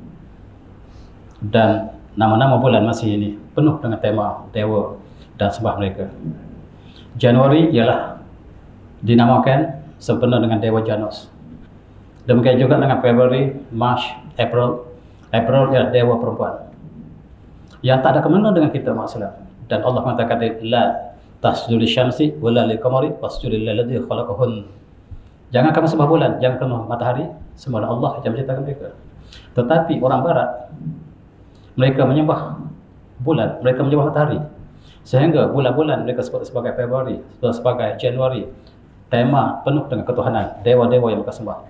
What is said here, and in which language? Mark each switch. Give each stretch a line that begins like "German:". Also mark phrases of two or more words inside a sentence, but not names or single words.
Malay: Dan nama-nama bulan masih ini penuh dengan tema dewa dan sembah mereka. Januari ialah dinamakan sempena dengan dewa Janus. Demikian juga dengan Februari, March, April. April ialah dewa perempuan yang tak ada kemana dengan kita masalah. Dan Allah mengatakan
Arabic: لا تسجدوا للشمس ولا للقمر واسجدوا للذي خلقهن.
Malay: Jangan kamu sembah bulan, jangan kamu matahari, sembahlah Allah yang menciptakan mereka. Tetapi orang barat mereka menyembah bulan, mereka menyembah matahari. Sehingga bulan-bulan mereka sebut sebagai Februari, sebagai Januari. Tema penuh dengan ketuhanan, dewa-dewa yang mereka sembah.